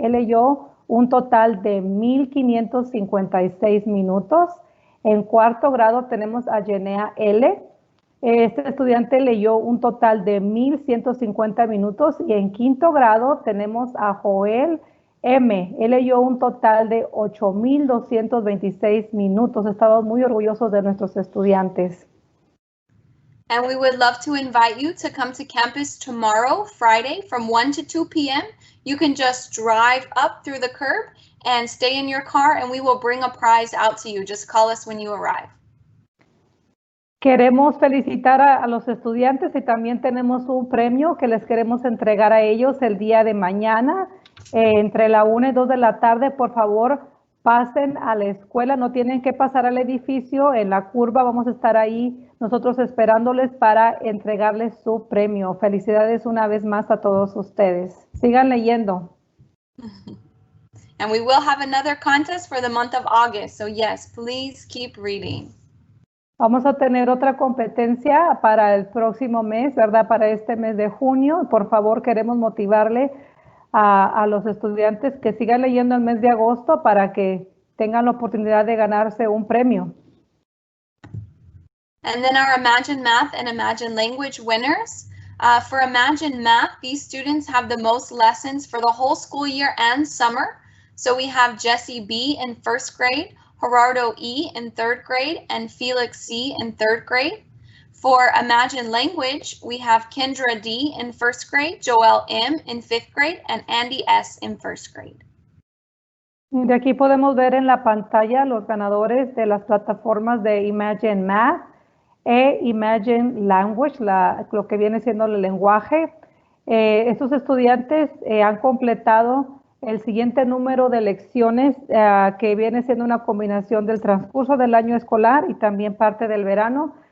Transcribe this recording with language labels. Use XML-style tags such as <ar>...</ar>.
<es>Él leyó un total de 1,556 minutos. En cuarto grado tenemos a Jenea L. Este estudiante leyó un total de 1,150 minutos y en quinto grado tenemos a Joel M. Él leyó un total de 8,226 minutos. Estamos muy orgullosos de nuestros estudiantes.</es> <en>And we would love to invite you to come to campus tomorrow, Friday, from 1 to 2 p.m. You can just drive up through the curb and stay in your car, and we will bring a prize out to you. Just call us when you arrive.</en> <es>Queremos felicitar a los estudiantes y también tenemos un premio que les queremos entregar a ellos el día de mañana, entre la 1 y 2 de la tarde. Por favor, pasen a la escuela, no tienen que pasar al edificio, en la curva vamos a estar ahí nosotros esperándoles para entregarles su premio. Felicidades una vez más a todos ustedes. Sigan leyendo.</es> <en>And we will have another contest for the month of August, so yes, please keep reading.</en> <es>Vamos a tener otra competencia para el próximo mes, ¿verdad? Para este mes de junio. Por favor, queremos motivarle a los estudiantes que sigan leyendo el mes de agosto para que tengan la oportunidad de ganarse un premio.</es> <en>And then our Imagine Math and Imagine Language winners. For Imagine Math, these students have the most lessons for the whole school year and summer. So we have Jesse B in first grade, Gerardo E in third grade, and Felix C in third grade. For Imagine Language, we have Kendra D in first grade, Joel M in fifth grade, and Andy S in first grade.</en> <es>De aquí podemos ver en la pantalla los ganadores de las plataformas de Imagine Math e Imagine Language, lo que viene siendo el lenguaje. Estos estudiantes han completado el siguiente número de lecciones que viene siendo una combinación del transcurso del año escolar y también parte del verano.</es>